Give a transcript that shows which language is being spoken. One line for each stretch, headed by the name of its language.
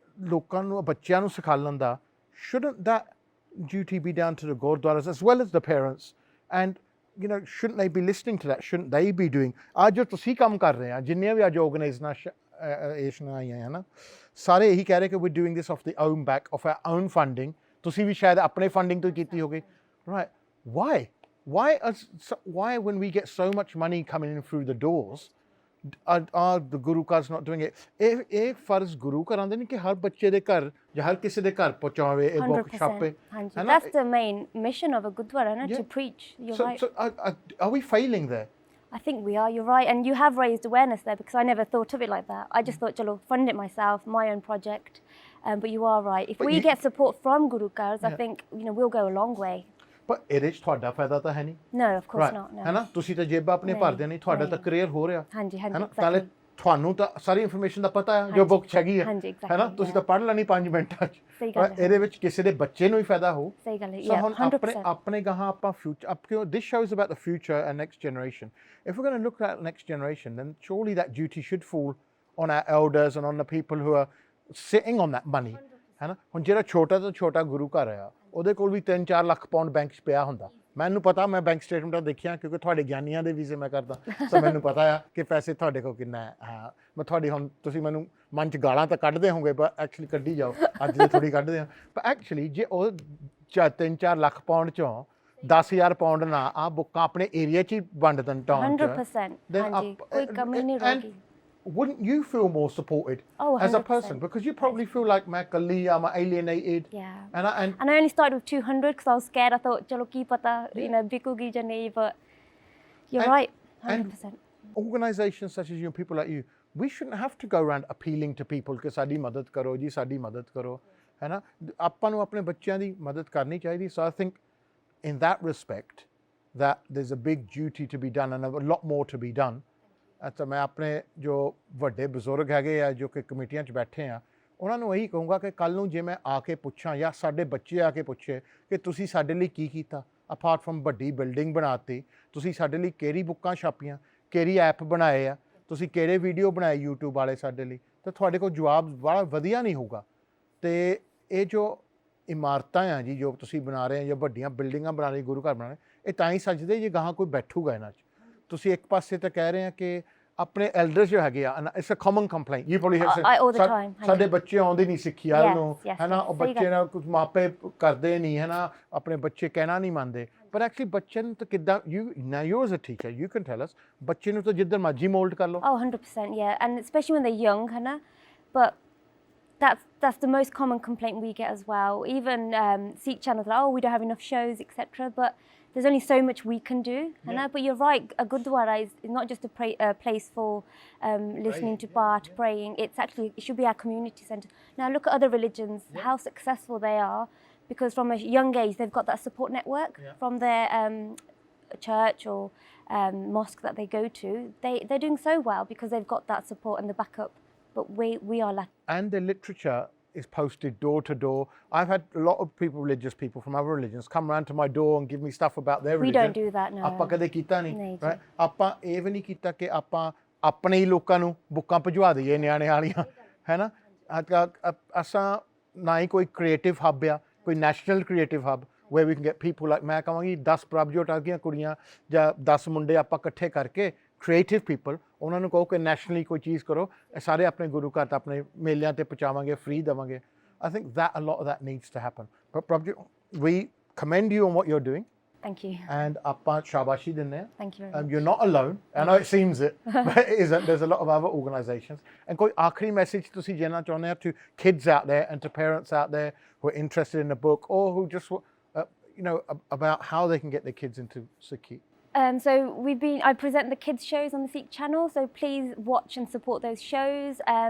Punjabi: ਲੋਕਾਂ ਨੂੰ ਬੱਚਿਆਂ ਨੂੰ ਸਿਖਾਉਣ ਦਾ
English: shouldn't that duty be down to the gurdwaras as well as the parents and you know shouldn't they be listening to that shouldn't they be doing
Punjabi: ਅੱਜ ਜੋ ਤੁਸੀਂ ਕੰਮ ਕਰ ਰਹੇ ਆ ਜਿੰਨੀਆਂ ਵੀ ਅੱਜ ਆਰਗੇਨਾਈਜੇਸ਼ਨਾਂ ਆਈਆਂ ਹੈ ਨਾ ਸਾਰੇ ਇਹੀ ਕਹਿ ਰਹੇ ਕਿ
English: we're doing this off the own back of our own funding
Punjabi: ਤੁਸੀਂ ਵੀ ਸ਼ਾਇਦ ਆਪਣੇ ਫੰਡਿੰਗ ਤੋਂ ਕੀਤੀ ਹੋਗੀ
English: right why when we get so much money coming in through the doors are the Guru Cars not doing it?
Punjabi: ਇਹ ਫਰਜ਼ ਗੁਰੂ ਘਰਾਂ ਦੇ ਨਹੀਂ ਕਿ ਹਰ ਬੱਚੇ ਦੇ ਘਰ ਜਾਂ ਹਰ ਕਿਸੇ ਦੇ ਘਰ ਪਹੁੰਚਾਵੇ ਇਹ ਬੁੱਕ ਛਾਪੇ
English: 100%. That's the main mission of a Gurdwara, no? To preach. You're right. So are we failing there? I think we are, you're right. And you have raised awareness there because I never thought of it like that. I just thought, chalo, fund it myself, my own project. But you are right. If we get support from Guru Cars, I think, you know, we'll go a long way.
Punjabi: ਪਰ ਇਹਦੇ 'ਚ ਤੁਹਾਡਾ ਫਾਇਦਾ ਤਾਂ ਹੈ ਨਹੀਂ
English: No, of course not. No.
Punjabi: ਹੈ ਨਾ ਤੁਸੀਂ ਤਾਂ ਜੇਬਾਂ ਆਪਣੇ ਭਰਦੇ ਨਹੀਂ ਤੁਹਾਡਾ ਤਾਂ ਕਰੀਅਰ ਹੋ ਰਿਹਾ ਹਾਂਜੀ, ਹੈ ਨਾ
English: exactly.
Punjabi: ਨਾਲੇ ਤੁਹਾਨੂੰ ਤਾਂ ਸਾਰੀ ਇਨਫੋਰਮੇਸ਼ਨ ਦਾ ਪਤਾ ਹੈ ਜੋ ਬੁੱਕ 'ਚ ਹੈਗੀ ਹੈ ਹਾਂਜੀ,
English: exactly,
Punjabi: ਹੈ ਨਾ ਤੁਸੀਂ ਤਾਂ ਪੜ੍ਹ ਲੈਣੀ 5 ਮਿੰਟਾਂ 'ਚ ਸਹੀ ਗੱਲ ਹੈ। ਇਹਦੇ ਵਿੱਚ ਕਿਸੇ ਦੇ ਬੱਚੇ ਨੂੰ ਹੀ ਫਾਇਦਾ ਹੋ ਸਹੀ ਗੱਲ ਹੈ, ਸੋ
English: yeah,
Punjabi: ਹੁਣ
English: 100%.
Punjabi: ਆਪਣੇ ਗਾਹਾਂ ਆਪਾਂ future
English: this shows about the future and next generation if we're going to look at next generation then surely that duty should fall on our elders and on the people who are sitting on that money
Punjabi: ਹੈ ਨਾ ਹੁਣ ਜਿਹੜਾ ਛੋਟਾ ਤੋਂ ਛੋਟਾ ਗੁਰੂ ਘਰ ਆ ਉਹਦੇ ਕੋਲ ਵੀ 3-4 ਲੱਖ ਪਾਉਂਡ ਬੈਂਕ 'ਚ ਪਿਆ ਹੁੰਦਾ ਮੈਨੂੰ ਪਤਾ ਮੈਂ ਬੈਂਕ ਸਟੇਟਮੈਂਟਾਂ ਦੇਖੀਆਂ ਕਿਉਂਕਿ ਤੁਹਾਡੇ ਗਿਆਨੀਆਂ ਦੇ ਵੀਜ਼ੇ ਮੈਂ ਕਰਦਾ ਸੋ ਮੈਨੂੰ ਪਤਾ ਆ ਕਿ ਪੈਸੇ ਤੁਹਾਡੇ ਕੋਲ ਕਿੰਨਾ ਹੈ ਹਾਂ ਮੈਂ ਤੁਹਾਡੀ ਹੁਣ ਤੁਸੀਂ ਮੈਨੂੰ ਮਨ 'ਚ ਗਾਲਾਂ ਤਾਂ ਕੱਢਦੇ ਹੋਗੇ ਪਰ ਐਕਚੁਅਲੀ ਕੱਢੀ ਜਾਓ ਅੱਜ ਦੇ ਥੋੜ੍ਹੀ ਕੱਢਦੇ ਆ ਪਰ ਐਕਚੁਅਲੀ ਜੇ ਉਹ 3-4 ਲੱਖ ਪਾਉਂਡ 'ਚੋਂ 10,000 ਪਾਉਂਡ ਨਾ ਆ ਬੁੱਕਾਂ ਆਪਣੇ ਏਰੀਆ 'ਚ ਹੀ ਵੰਡ ਦੇਣ ਟਾਊਨ 'ਚ 100%. ਹਾਂਜੀ, ਕੋਈ ਕਮੀ ਨਹੀਂ ਰਹੇਗੀ.
English: Wouldn't you feel more supported as a person? Because you probably feel like I'm alienated. Yeah. And I only started with 200 because I was scared. I thought,
Punjabi: chalo ki pata,
English: you know,
Punjabi: bikugi ja nahi,
English: but you're right, 100%. Organizations such as you, people like you, we shouldn't have to go around appealing to people
Punjabi: ਕਿ ਸਾਡੀ ਮਦਦ ਕਰੋ ਜੀ ਸਾਡੀ ਮਦਦ ਕਰੋ ਹੈ ਨਾ ਆਪਾਂ ਨੂੰ ਆਪਣੇ ਬੱਚਿਆਂ ਦੀ ਮਦਦ ਕਰਨੀ ਚਾਹੀਦੀ
English: so I think in that respect that there's a big duty to be done and a lot more to be done.
Punjabi: ਅੱਛਾ ਮੈਂ ਆਪਣੇ ਜੋ ਵੱਡੇ ਬਜ਼ੁਰਗ ਹੈਗੇ ਆ ਜੋ ਕਿ ਕਮੇਟੀਆਂ 'ਚ ਬੈਠੇ ਆ ਉਹਨਾਂ ਨੂੰ ਇਹੀ ਕਹੂੰਗਾ ਕਿ ਕੱਲ੍ਹ ਨੂੰ ਜੇ ਮੈਂ ਆ ਕੇ ਪੁੱਛਾਂ ਜਾਂ ਸਾਡੇ ਬੱਚੇ ਆ ਕੇ ਪੁੱਛੇ ਕਿ ਤੁਸੀਂ ਸਾਡੇ ਲਈ ਕੀ ਕੀਤਾ
English: apart from
Punjabi: ਵੱਡੀ ਬਿਲਡਿੰਗ ਬਣਾਤੀ ਤੁਸੀਂ ਸਾਡੇ ਲਈ ਕਿਹੜੀ ਬੁੱਕਾਂ ਛਾਪੀਆਂ ਕਿਹੜੀ ਐਪ ਬਣਾਏ ਆ ਤੁਸੀਂ ਕਿਹੜੇ ਵੀਡੀਓ ਬਣਾਏ YouTube ਵਾਲੇ ਸਾਡੇ ਲਈ ਤਾਂ ਤੁਹਾਡੇ ਕੋਲ ਜਵਾਬ ਬੜਾ ਵਧੀਆ ਨਹੀਂ ਹੋਊਗਾ ਅਤੇ ਇਹ ਜੋ ਇਮਾਰਤਾਂ ਆ ਜੀ ਜੋ ਤੁਸੀਂ ਬਣਾ ਰਹੇ ਆ ਜਾਂ ਵੱਡੀਆਂ ਬਿਲਡਿੰਗਾਂ ਬਣਾ ਰਹੇ ਗੁਰੂ ਘਰ ਬਣਾ ਰਹੇ ਇਹ ਤਾਂ ਹੀ ਸੱਜਦੇ ਜੇ ਗਾਹਾਂ ਕੋਈ ਬੈਠੂਗਾ ਇਹਨਾਂ 'ਚ ਤੁਸੀਂ ਇੱਕ ਪਾਸੇ ਤਾਂ ਕਹਿ ਰਹੇ ਆ ਕਿ ਆਪਣੇ ਐਲਡਰਸ ਜੋ ਹੈਗੇ ਆ
English: it's a common complaint you probably have all the time,
Punjabi: ਸਾਡੇ ਬੱਚੇ ਆਉਂਦੇ ਨਹੀਂ ਸਿੱਖੀ ਵਾਲ ਨੂੰ
English: yes,
Punjabi: ਹੈ ਨਾ ਉਹ ਸਹੀ ਬੱਚੇ ਗੱਲ। ਨਾਲ ਕੁਝ ਮਾਪੇ ਕਰਦੇ ਨਹੀਂ ਹੈ ਨਾ ਆਪਣੇ ਬੱਚੇ ਕਹਿਣਾ ਨਹੀਂ ਮੰਨਦੇ ਪਰ ਐਕਚੁਅਲੀ ਬੱਚੇ ਨੂੰ ਤਾਂ ਕਿੱਦਾਂ
English: you as a teacher you can tell us
Punjabi: ਬੱਚੇ ਨੂੰ ਤਾਂ ਜਿੱਦਾਂ ਮਰਜ਼ੀ ਮੋਲਡ ਕਰ ਲਓ
English: 100%, yeah, and especially when they're young, Hannah. But that's the most common complaint we get as well. Even Sikh channels like, oh, we don't have enough shows, etc. But there's only so much we can do, Hannah. But you're right, a gurdwara is not just a place for listening to Path, praying. It should be our community centre. Now look at other religions, how successful they are, because from a young age they've got that support network from their church or mosque that they go to. They're doing so well because they've got that support and the backup. But we are lacking. And the literature is posted door to door. I've had a lot of people, religious people from other religions, come around to my door and give me stuff about their religion. We don't do that, no.
Punjabi: ਆਪਾਂ ਕਦੇ ਕੀਤਾ ਨਹੀਂ ਨਹੀਂ ਜੀ।
English: right?
Punjabi: ਆਪਾਂ ਇਹ ਵੀ ਨਹੀਂ ਕੀਤਾ ਕਿ ਆਪਾਂ ਆਪਣੇ ਹੀ ਲੋਕਾਂ ਨੂੰ ਬੁੱਕਾਂ ਭਜਵਾ ਦਈਏ ਨਿਆਣੇ ਵਾਲੀਆਂ ਹੈ ਨਾ ਅਸਾਂ ਨਾ ਹੀ ਕੋਈ ਕ੍ਰੀਏਟਿਵ ਹੱਬ ਆ ਕੋਈ national creative hub
English: where we can get people like
Punjabi: ਮੈਂ ਕਹਾਂਗੀ 10 ਪ੍ਰਭਜੋਤ ਵਰਗੀਆਂ ਕੁੜੀਆਂ ਜਾਂ 10 ਮੁੰਡੇ ਆਪਾਂ ਇਕੱਠੇ ਕਰਕੇ ਕ੍ਰੀਏਟਿਵ ਪੀਪਲ ਉਹਨਾਂ ਨੂੰ ਕਹੋ ਕਿ ਨੈਸ਼ਨਲੀ ਕੋਈ ਚੀਜ਼ ਕਰੋ ਇਹ ਸਾਰੇ ਆਪਣੇ ਗੁਰੂ ਘਰ ਤਾਂ ਆਪਣੇ ਮੇਲਿਆਂ ਤੇ ਪਹੁੰਚਾਵਾਂਗੇ ਫ੍ਰੀ ਦੇਵਾਂਗੇ
English: I think that a lot of that needs to happen but Prabhjot, we commend you on what you're doing Thank you.
Punjabi: and ਆਪਾਂ ਸ਼ਾਬਾਸ਼ੀ ਦਿੰਦੇ ਹਾਂ
English: Thank you very much. you're not alone I know it seems it but it isn't there's a lot of other organizations and
Punjabi: ਕੋਈ ਆਖਰੀ message ਤੁਸੀਂ ਦੇਣਾ ਚਾਹੁੰਦੇ ਹੋ
English: to kids out there and to parents out there who are interested in the book or who just about how they can get their kids into Sikhi So I present the kids shows on the Sikh channel, so please watch and support those shows.